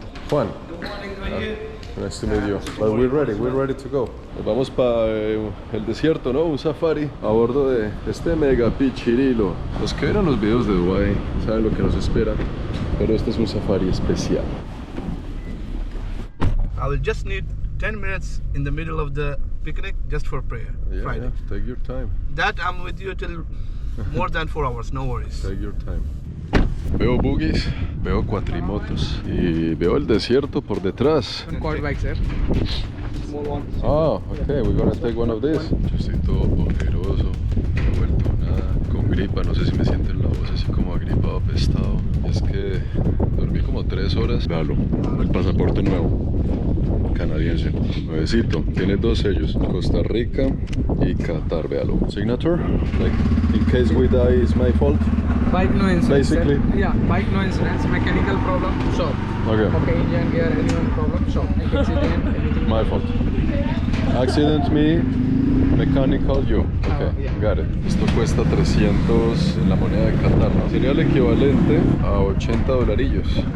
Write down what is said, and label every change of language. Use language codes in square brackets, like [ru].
[en] Juan, nice to meet you. But we're ready to go. [es] Nos vamos para el desierto, ¿no? Un safari a bordo de este mega pichirilo. Los que vieron los videos de Dubái saben lo que nos espera, pero este es un safari especial. [en] I will just need 10 minutes in the middle of the picnic just for prayer. Friday. Yeah, take your time. That I'm with you till more than 4 hours, no worries. Take your time. [es] Veo buggies, veo cuatrimotos y veo el desierto por detrás. [en] Quad bike, sir. Small one. Ah, okay, we're gonna take one of these. [es] Yo estoy todo ojeroso, no he vuelto nada, con gripa, no sé si me sienten la voz así como agripado, apestado. Es que dormí como 3 horas. Véalo, el pasaporte nuevo, canadiense, nuevecito. Tiene 2 sellos, Costa Rica y Qatar, véalo. [en] Signature, like, in case we die is my fault. Bike no insurance. Basically. Sir. Yeah, bike no insurance. Mechanical problem, shop. Okay. Engine gear, anyone problem, shop. Accident, anything. My fault. Accident me, mechanical you. Okay, yeah. got it. [es] Esto cuesta 300 en la moneda de Qatar, ¿no? Sería el equivalente a 80 dolarillos.